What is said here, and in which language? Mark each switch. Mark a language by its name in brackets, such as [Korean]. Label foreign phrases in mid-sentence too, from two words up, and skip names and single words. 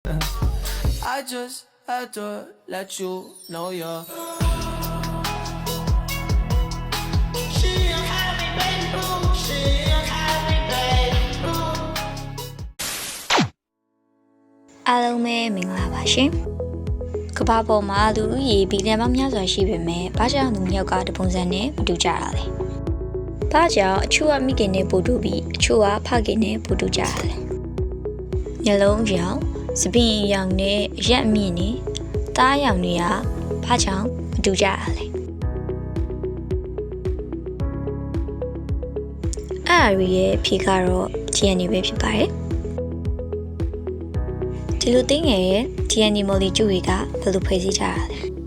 [English] I just had to let you know you're. [Burmese] Hello မင်္ဂလာပါရှင်။ကဘာပေါ်မှာလူဦးရေဘီလီယံပေါင်းများစွာရှိပေမဲ့ဘာကြောင့်လူမျိုးကတပုံ စံနဲ့မတူကြတာလဲ။ဘာကြောင့်အချို့ကမိခင်နဲ့ပို့တူပြီးအချို့ကဖခင်နဲ့ပို့တူကြတာလဲ။မျက်လုံးရောင်စပင်းရောင်နဲ့ရက်အမြင့်နဲ့တားရောင်တွေကဘာကြောင့်မတူကြတာလဲ။အဲ့ဒီရဲ့ဖြေကတော့ DNA ပဲဖြစ်ပါတယ်။ဒီလိုသိငယ်ရဲ့ [English] DNA molecule [Burmese] တွေကဘယ်လိုဖွဲ့စည်းကြတာလဲ